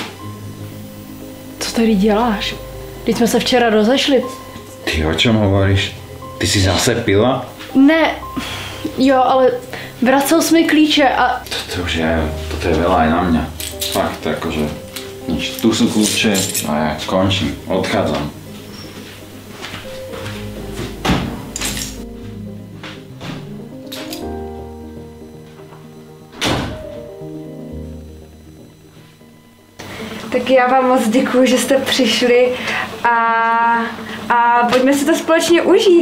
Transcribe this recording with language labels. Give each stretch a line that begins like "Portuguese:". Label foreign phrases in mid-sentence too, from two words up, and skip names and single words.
Czech: Co tady děláš? Teď jsme se včera rozešli.
Slovak: Ty o čem hovoríš? Ty si zase pila?
Czech: Ne, jo, ale vracel jsi mi klíče a...
Slovak: Toto je veľa aj na mňa. Fakt, akože nič. Tu sú kľúče a ja končím, odchádzam.
Czech: Tak já vám moc děkuju, že jste přišli a pojďme si to společně užít.